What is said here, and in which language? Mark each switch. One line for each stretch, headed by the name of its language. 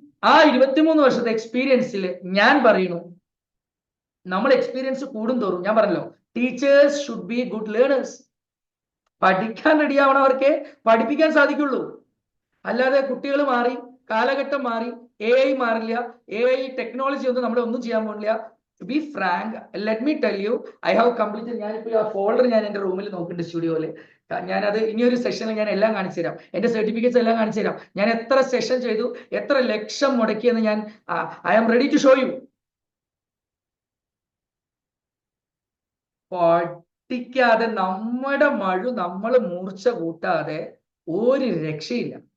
Malayalam: ആ 23 വർഷത്തെ എക്സ്പീരിയൻസിൽ ഞാൻ പറയുന്നു, നമ്മൾ എക്സ്പീരിയൻസ് കൂടും തോറും, ഞാൻ പറഞ്ഞല്ലോ,
English: Teachers should be good learners.
Malayalam: പഠിക്കാൻ റെഡിയാവണവർക്ക് പഠിപ്പിക്കാൻ സാധിക്കുള്ളൂ. അല്ലാതെ കുട്ടികൾ മാറി, കാലഘട്ടം മാറി, AI മാറില്ല, AI ടെക്നോളജി ഒന്നും നമ്മളെ ഒന്നും ചെയ്യാൻ പോകില്ല.
English: To be frank, let me tell you, I have completed,
Malayalam: ഞാനിപ്പോൾ ആ ഫോൾഡർ ഞാൻ എന്റെ റൂമിൽ നോക്കുന്നുണ്ട്, സ്റ്റുഡിയോയില് ഞാനത് ഇനിയൊരു സെഷനിൽ ഞാൻ എല്ലാം കാണിച്ചു തരാം. എന്റെ സർട്ടിഫിക്കറ്റ്സ് എല്ലാം കാണിച്ചു തരാം. ഞാൻ എത്ര സെഷൻ ചെയ്തു, എത്ര ലക്ഷം മുടക്കിയെന്ന് ഞാൻ
English: I am ready to show you.
Malayalam: പഠിക്കാതെ നമ്മുടെ നമ്മൾ മൂർച്ച കൂട്ടാതെ ഒരു രക്ഷയില്ല.